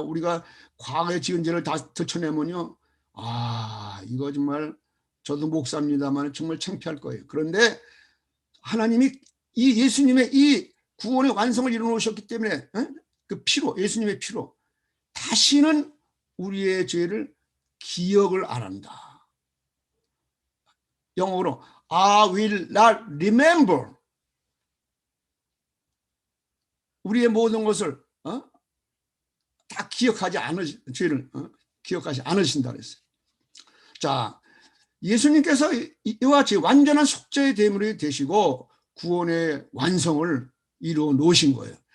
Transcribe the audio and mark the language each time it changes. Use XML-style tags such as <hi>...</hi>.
<ko>우리가 과거에 지은 죄를 다 들춰내면요, 이거 정말, 저도 목사입니다만 정말 창피할 거예요. 그런데 하나님이 이 예수님의 이 구원의 완성을 이루어 놓으셨기 때문에, 그 피로, 예수님의 피로 다시는 우리의 죄를 기억을 안 한다. 영어로</ko> <en>I will not remember.</en> <ko>우리의 모든 것을 다 기억하지 죄를 기억하지 않으신다 그랬어요. 자, 예수님께서 이와 같이 완전한 속죄의 제물이 되시고 구원의 완성을 이루어 놓으신 거예요.</ko>